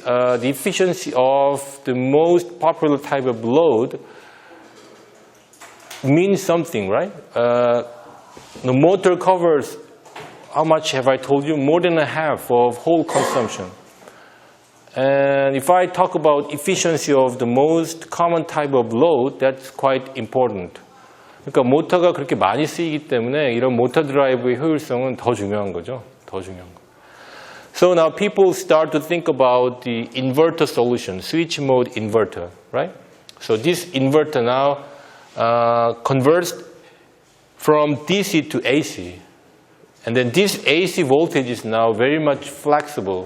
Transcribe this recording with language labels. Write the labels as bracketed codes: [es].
[en] The efficiency of the most popular type of load means something, right? The motor covers, how much have I told you? More than a half of whole consumption. And if I talk about efficiency of the most common type of load, that's quite important. [ko] 그러니까 모터가 그렇게 많이 쓰이기 때문에 이런 모터 드라이브의 효율성은 더 중요한 거죠. 더 중요한 거. [en] So now people start to think about the inverter solution, switch-mode inverter, right? So this inverter now converts from DC to AC. And then this AC voltage is now very much flexible.